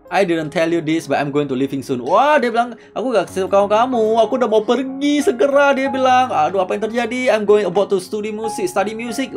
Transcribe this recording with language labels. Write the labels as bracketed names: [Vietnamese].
[English] I didn't tell you this, but I'm going to leaving soon. [Indonesian] Wah, dia bilang, aku gak kasih tahu kamu. Aku udah mau pergi segera. Dia bilang, aduh apa yang terjadi? [English] I'm going about to study music.